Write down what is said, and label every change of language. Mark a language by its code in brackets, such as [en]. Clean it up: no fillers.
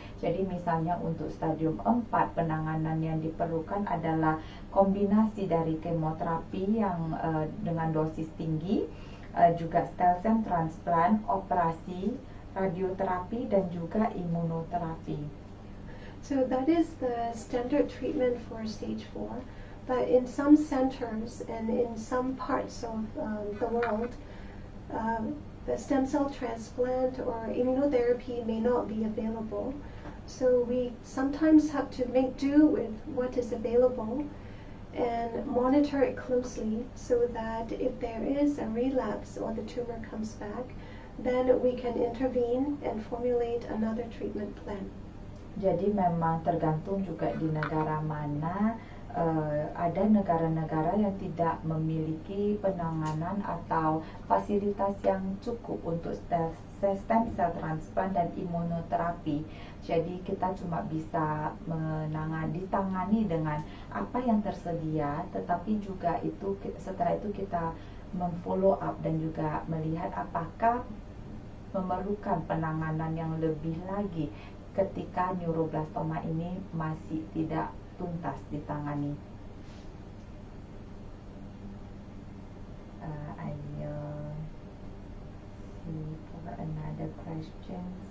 [id] Jadi misalnya untuk stadium 4 penanganan yang diperlukan adalah kombinasi dari kemoterapi yang dengan dosis tinggi, juga stem cell transplant, operasi, radioterapi dan juga imunoterapi. [en] So that is the standard treatment for stage 4. But in some centers and in some parts of the world, the stem cell transplant or immunotherapy may not be available. So we sometimes have to make do with what is available and monitor it closely so that if there is a relapse or the tumor comes back, then we can intervene and formulate another treatment plan. [id] Jadi memang tergantung juga di negara mana. Ada negara-negara yang tidak memiliki penanganan atau fasilitas yang cukup untuk stem cell transplant dan imunoterapi. Jadi kita cuma bisa ditangani dengan apa yang tersedia, tetapi juga itu setelah itu kita memfollow up dan juga melihat apakah memerlukan penanganan yang lebih lagi ketika neuroblastoma ini masih tidak tuntas ditangani. [en] I will see for another question.